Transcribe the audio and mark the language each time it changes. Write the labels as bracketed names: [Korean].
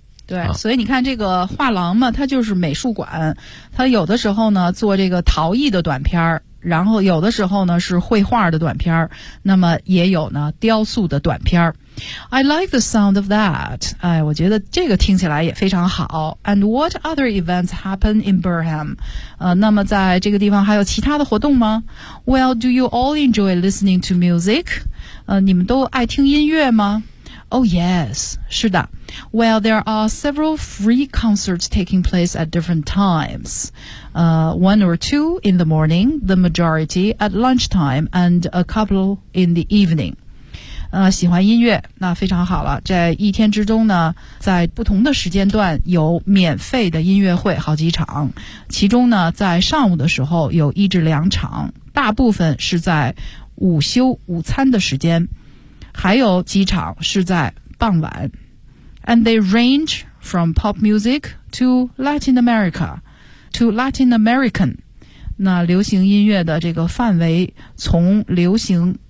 [Chinese] 对，所以你看这个画廊嘛，它就是美术馆，它有的时候呢做这个陶艺的短片，然后有的时候呢是绘画的短片，那么也有呢雕塑的短片。 [English] I like the sound of that. [Chinese] 哎，我觉得这个听起来也非常好。 [English] And what other events happen in Burham? [Chinese] 那么在这个地方还有其他的活动吗？ [English] Well, do you all enjoy listening to music? [Chinese] 你们都爱听音乐吗？ [English] Oh yes, [Chinese] 是的。 [English] Well, there are several free concerts taking place at different times. One or two in the morning, the majority at lunchtime, and a couple in the evening. [Chinese] 喜欢音乐，那非常好了。在一天之中呢，在不同的时间段有免费的音乐会好几场，其中呢，在上午的时候有一至两场，大部分是在午休午餐的时间。还有几场是在傍晚。 [English] And they range from pop music to Latin America to Latin American. [Chinese] 那流行音乐的这个范围从流行